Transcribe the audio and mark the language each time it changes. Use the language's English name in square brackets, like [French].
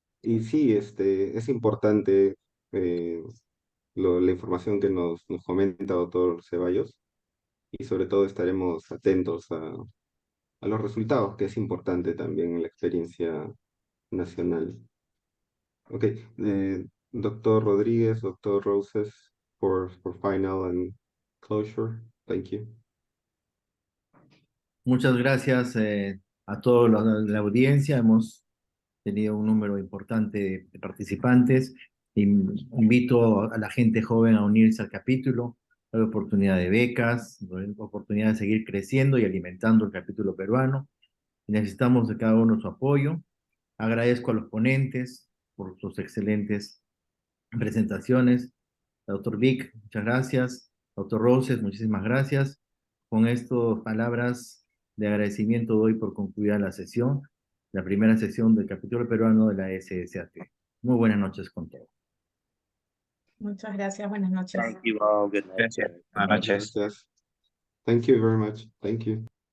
[Spanish] Y sí, es importante la información que nos comenta doctor Ceballos, y sobre todo estaremos atentos a los resultados, que es importante también en la experiencia nacional. [English] Ok, doctor Rodríguez, doctor Roses, for final and closure. Thank you. [Spanish] Muchas gracias a todos los de la audiencia. Hemos tenido un número importante de participantes. Invito a la gente joven a unirse al capítulo. Hay oportunidad de becas, oportunidad de seguir creciendo y alimentando el capítulo peruano. Necesitamos de cada uno su apoyo. Agradezco a los ponentes por sus excelentes presentaciones. Doctor Vic, muchas gracias. Doctor Roses, muchísimas gracias. Con estas palabras de agradecimiento doy por concluida la sesión, la primera sesión del capítulo peruano de la SSAT. Muy buenas noches con todos. Muchas gracias, buenas noches. [English] Thank you all. Good night. [Spanish] Gracias. Buenas noches. Gracias. [English] Thank you very much. Thank you.